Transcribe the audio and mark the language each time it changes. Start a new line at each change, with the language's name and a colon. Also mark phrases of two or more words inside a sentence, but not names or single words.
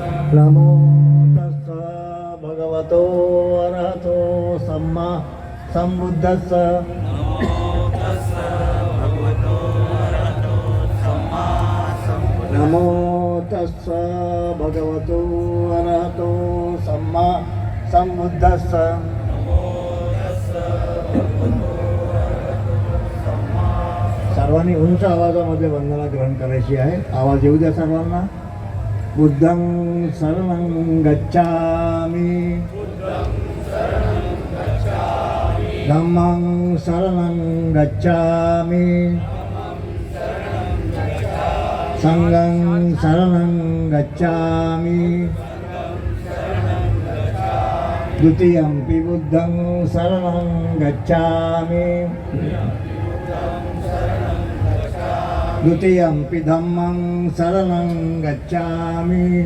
Pali: नमो तस्स भगवतो अरहतो सम्मा सम्बुद्धस्स. नमो तस्स भगवतो अरहतो सम्मा सम्बुद्धस्स.
Marathi: सर्वांनी उंच आवाजामध्ये वंदना ग्रहण करायची आहे. आवाज येऊ द्या सर्वांना.
Pali: बुद्धं शरणं गच्छामि, धम्मं शरणं गच्छामि, संघं शरणं गच्छामि, द्वितीयंपि बुद्धं शरणं गच्छामि, द्वितीयंपि धम्मं शरणं गच्छामि,